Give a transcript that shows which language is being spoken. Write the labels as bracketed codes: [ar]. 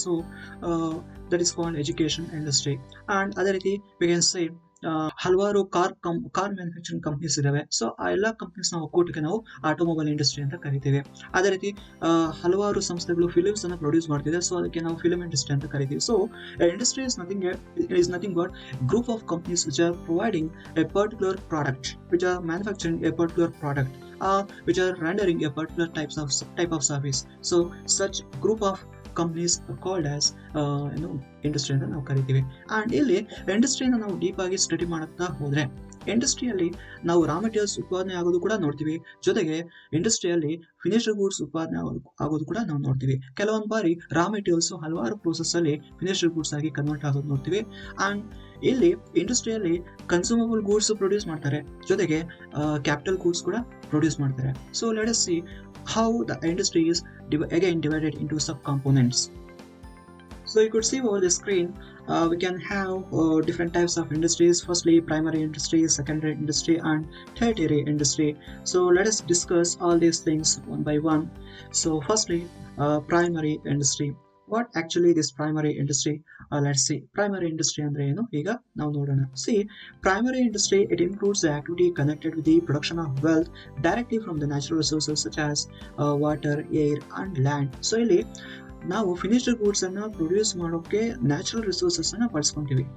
[en] So that is called education industry. And [kn] ಅದೇ ರೀತಿ [en] We can say ಹಲವಾರು car manufacturing companies ಇದಾವೆ. [kn] So ಆ ಎಲ್ಲ ಕಂಪ್ನೀಸ್ ನಾವು ಒಕ್ಕೂಟಕ್ಕೆ ನಾವು ಆಟೋಮೊಬೈಲ್ ಇಂಡಸ್ಟ್ರಿ ಅಂತ ಕರಿತೀವಿ. ಅದೇ ರೀತಿ ಹಲವಾರು ಸಂಸ್ಥೆಗಳು ಫಿಲಿಮ್ಸ್ ಅನ್ನ ಪ್ರೊಡ್ಯೂಸ್ ಮಾಡ್ತಿದೆ. ಸೊ ಅದಕ್ಕೆ ನಾವು ಫಿಲ್ಮ್ ಇಂಡಸ್ಟ್ರಿ ಅಂತ ಕರಿತೀವಿ. [en] So industry is nothing but group of companies which are providing a particular product, which are manufacturing a particular product, which are rendering a particular type of service. So such group of companies are called as industry [kn] ಅಂತ ನಾವು ಕರಿತೀವಿ. And ಇಲ್ಲಿ ಇಂಡಸ್ಟ್ರಿನ ನಾವು deep ಆಗಿ study ಮಾಡುತ್ತಾ ಹೋದ್ರೆ, ಇಂಡಸ್ಟ್ರಿಯಲ್ಲಿ ನಾವು ರಾ ಮೆಟೀರಿಯಲ್ಸ್ ಉತ್ಪಾದನೆ ಆಗೋದು ಕೂಡ ನೋಡ್ತೀವಿ, ಜೊತೆಗೆ ಇಂಡಸ್ಟ್ರಿಯಲ್ಲಿ ಫಿನಿಶ್ಡ್ ಗೂಡ್ಸ್ ಉತ್ಪಾದನೆ ಆಗೋದು ಕೂಡ ನಾವು ನೋಡ್ತೀವಿ. ಕೆಲವೊಂದು ಬಾರಿ ರಾ ಮೆಟೀರಿಯಲ್ಸ್ ಹಲವಾರು ಪ್ರೋಸೆಸ್ ಅಲ್ಲಿ ಫಿನಿಶ್ಡ್ ಗೂಡ್ಸ್ ಆಗಿ ಕನ್ವರ್ಟ್ ಆಗೋದು ನೋಡ್ತೀವಿ. ಅಂಡ್ ಇಲ್ಲಿ ಇಂಡಸ್ಟ್ರಿಯಲ್ಲಿ ಕನ್ಸ್ಯೂಮಬಲ್ ಗೂಡ್ಸ್ ಪ್ರೊಡ್ಯೂಸ್ ಮಾಡ್ತಾರೆ, ಜೊತೆಗೆ ಕ್ಯಾಪಿಟಲ್ ಗೂಡ್ಸ್ ಕೂಡ ಪ್ರೊಡ್ಯೂಸ್ ಮಾಡ್ತಾರೆ. [en] So let us see how the industry is again divided into sub-components. So you could see over the screen, we can have different types of industries. Firstly, primary industry, secondary industry, and tertiary industry. So let us discuss all these things one by one. So firstly, primary industry. What actually this primary industry? Let's see. Primary industry [kn] ಅಂದ್ರೆ ಏನು ಈಗ ನಾವು ನೋಡೋಣ. [en] See, primary industry, it includes the activity connected with the production of wealth directly from the natural resources such as water, air and land. [kn] So ಇಲ್ಲಿ ನಾವು finished goods ಅನ್ನ produce ಮಾಡೋಕೆ natural resources ಅನ್ನ ಬಳಸ್ಕೊಂತೀವಿ.